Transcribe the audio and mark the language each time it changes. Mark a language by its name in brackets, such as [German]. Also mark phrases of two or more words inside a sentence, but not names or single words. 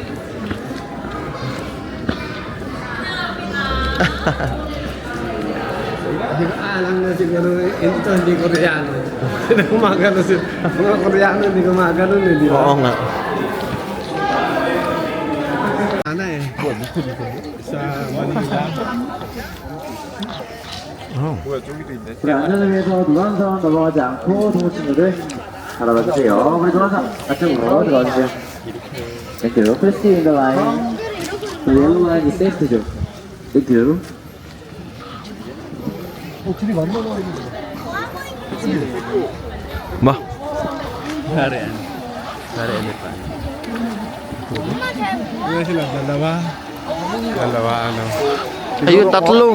[Filipino] Hindi ko alam na siguro, ito hindi Koreano. Hindi gumagano sila. Mga Koreano hindi gumagano, di ba? Oo nga. Sana eh. Sa Manila. [Korean] 우리 안전을 위해서 노란선 넘어가지 않고 동호친구들 바라봐주세요. 우리 노란선 앞쪽으로 들어가주세요. [English] Thank you. Please stay in the line. The yellow line is safe to do. Thank you. [Filipino] Ba? Ano sila? Dalawa ano. Ayun, tatlo.